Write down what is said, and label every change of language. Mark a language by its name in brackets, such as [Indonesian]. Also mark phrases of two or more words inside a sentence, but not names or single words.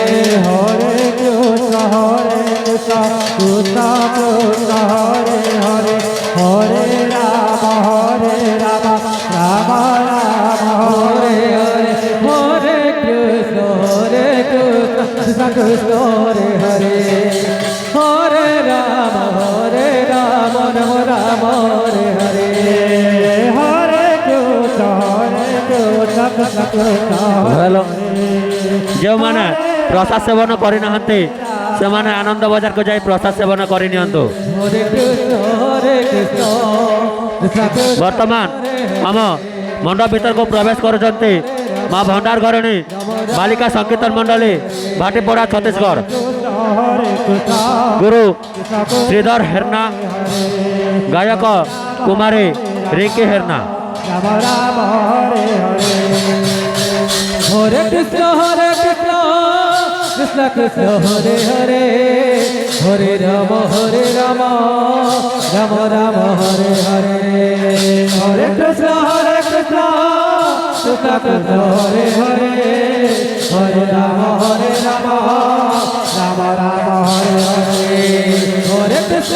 [Bangla] হরে কৃষ্ণ কৃষ্ণ কৃষ্ণ হরে হরে হরে রাম রাম রাম হরে হরে হরে কৃষ্ণ কৃষ্ণ কৃষ্ণ হরে হরে হরে রাম রাম রাম হরে হরে হরে কৃষ্ণ কৃষ্ণ কৃষ্ণ হ্যালো। হরে [Odia] ଯେଉଁମାନେ ପ୍ରସାଦ ସେବନ କରିନାହାନ୍ତି ସେମାନେ ଆନନ୍ଦ ବଜାରକୁ ଯାଇ ପ୍ରସାଦ ସେବନ କରିନିଅନ୍ତୁ। Hare Krishna Krishna Krishna ବର୍ତ୍ତମାନ ଆମ ମଣ୍ଡପ ଭିତରକୁ ପ୍ରବେଶ କରୁଛନ୍ତି ମା ଭଣ୍ଡାର ଘରଣୀ ବାଲିକା ସଂକୀର୍ତ୍ତନ ମଣ୍ଡଳୀ ଭାଟିପଡ଼ା ଛତିଶଗଡ଼ Hare Krishna ଗୁରୁ ଶ୍ରୀଧର ହେର୍ନା ଗାୟକ କୁମାରୀ ରିଙ୍କି ହେର୍ନା। Rama Rama Hare Hare Hare Krishna Krishna Krishna Hare Hare Hare Rama Rama Rama Hare Hare Hare Krishna Krishna Krishna Hare Hare Hare Rama Rama Rama Hare Hare Hare Krishna